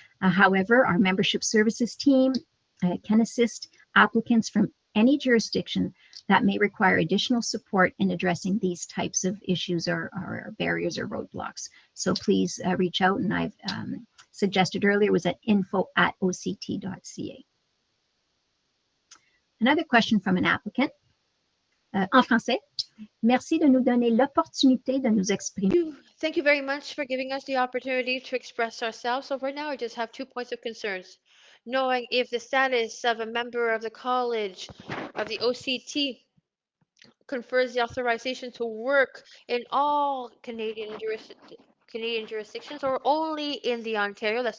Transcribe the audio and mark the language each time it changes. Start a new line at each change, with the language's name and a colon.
English: However, our membership services team can assist applicants from any jurisdiction that may require additional support in addressing these types of issues or barriers or roadblocks. So please reach out, and I've suggested earlier was at info@oct.ca. Another question from an applicant.
French: En français, merci de nous donner l'opportunité de nous exprimer.
English: Thank you very much for giving us the opportunity to express ourselves. So right now, I just have 2 points of concerns. Knowing if the status of a member of the college of the OCT confers the authorization to work in all Canadian jurisdictions or only in the Ontario.